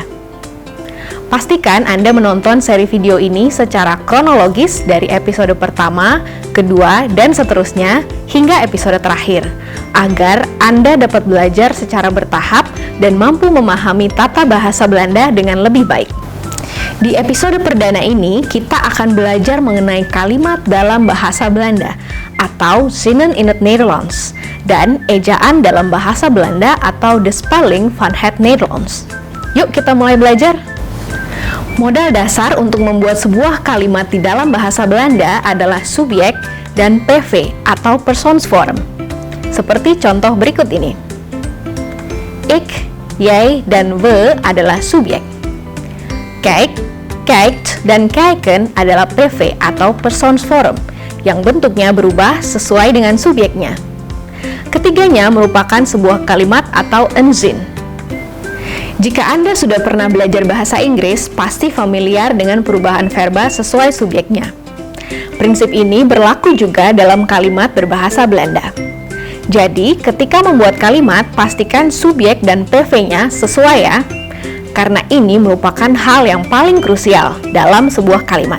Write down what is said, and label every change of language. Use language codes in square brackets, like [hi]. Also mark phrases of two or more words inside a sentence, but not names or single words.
[id] Pastikan Anda menonton seri video ini secara kronologis dari episode pertama, kedua, dan seterusnya hingga episode terakhir, agar Anda dapat belajar secara bertahap dan mampu memahami tata bahasa Belanda dengan lebih baik. Di episode perdana ini, kita akan belajar mengenai kalimat dalam bahasa Belanda atau [nl] zinnen in het Nederlands [id] dan ejaan dalam bahasa Belanda atau [nl] the spelling van het Nederlands. [id] Yuk kita mulai belajar. Modal dasar untuk membuat sebuah kalimat di dalam bahasa Belanda adalah subjek dan PV atau persoonsvorm. Seperti contoh berikut ini. [nl] Ik, jij, [id] dan we adalah subjek. [nl] Kijk, kijkt, [id] dan kijken adalah PV atau persoonsvorm yang bentuknya berubah sesuai dengan subjeknya. Ketiganya merupakan sebuah kalimat atau [nl] een zin. [id] Jika Anda sudah pernah belajar bahasa Inggris, pasti familiar dengan perubahan verba sesuai subjeknya. Prinsip ini berlaku juga dalam kalimat berbahasa Belanda. Jadi, ketika membuat kalimat, pastikan subjek dan PV-nya sesuai ya, karena ini merupakan hal yang paling krusial dalam sebuah kalimat.